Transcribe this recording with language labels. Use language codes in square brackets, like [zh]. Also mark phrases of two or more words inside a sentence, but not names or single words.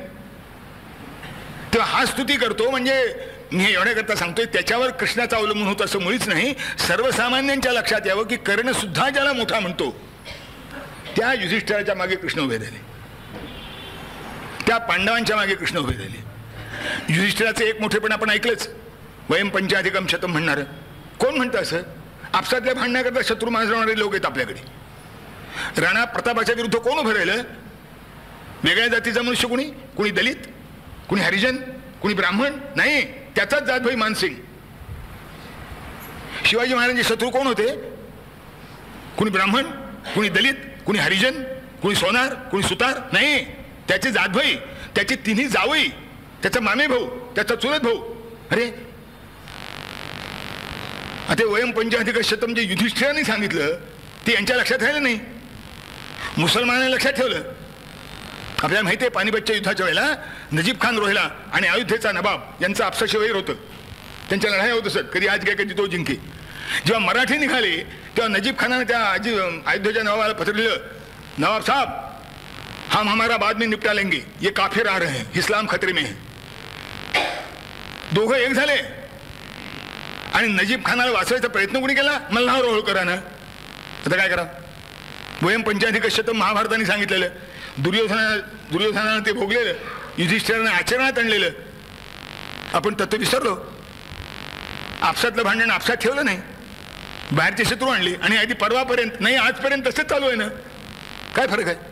[mr] तेव्हा हा स्तुती करतो म्हणजे मी एवढ्याकरता सांगतोय त्याच्यावर कृष्णाचं अवलंबून होतं असं मुळीच नाही. सर्वसामान्यांच्या लक्षात यावं की कर्ण सुद्धा ज्याला मोठा म्हणतो त्या युधिष्ठिराच्या मागे कृष्ण उभे राहिले, त्या पांडवांच्या मागे कृष्ण उभे राहिले. युधिष्ठिराचं एक मोठेपण आपण ऐकलंच, [sa] वयम पंचाधिकम शतम म्हणणार. [mr] कोण म्हणतं असं? आपसातल्या भांडण्याकरता शत्रू माजवणारे लोक आहेत आपल्याकडे. राणा प्रतापाच्या विरुद्ध कोण उभं राहिलं? वेगळ्या जातीचा मनुष्य, कुणी दलित, कुणी हरिजन, कुणी ब्राह्मण नाही, त्याचाच जातभाई मानसिंग. शिवाजी महाराजांचे शत्रू कोण होते? कुणी ब्राह्मण, कुणी दलित, कुणी हरिजन, कुणी सोनार, कुणी सुतार नाही, त्याचे जातभाई, त्याचे तिन्ही जावई, त्याचा मामे भाऊ, त्याचा चुलत भाऊ. अरे आता [sa] वयम पंचाधिक शतम [mr] जे युधिष्ठिराने सांगितलं ते यांच्या लक्षात राहिलं नाही, मुसलमानांनी लक्षात ठेवलं. आपल्याला माहिती आहे पानिपतच्या युद्धाच्या वेळेला नजीब खान रोहिला आणि अयोध्येचा नवाब यांचं आपसाशी वैर होतं. त्यांच्या लढाई होत असत, कधी आज काय कधी तो जिंके. जेव्हा मराठी निघाले तेव्हा नजीब खानाने त्या अयोध्येच्या नवाबाला पत्र लिहिलं, [hi] नवाब साहब हम हमारा बाद में निपटा लेंगे, ये काफिर आ रहे हैं, इस्लाम खतरे में है. [mr] दोघं एक झाले आणि नजीब खानाला वाचवायचा प्रयत्न कोणी केला? मल्हार होळकरानं. आता काय करा? [sa] वयम पंचाधिक शतम [mr] महाभारताने सांगितलेलं, दुर्योधनानं ते भोगलेलं, युधिष्ठिरानं आचरणात आणलेलं, आपण तत्व विसरलो. आपसातलं भांडण आपसात ठेवलं नाही, बाहेरचे शत्रू आणले आणि आधी परवापर्यंत नाही आजपर्यंत तसंच चालू आहे ना. काय फरक आहे?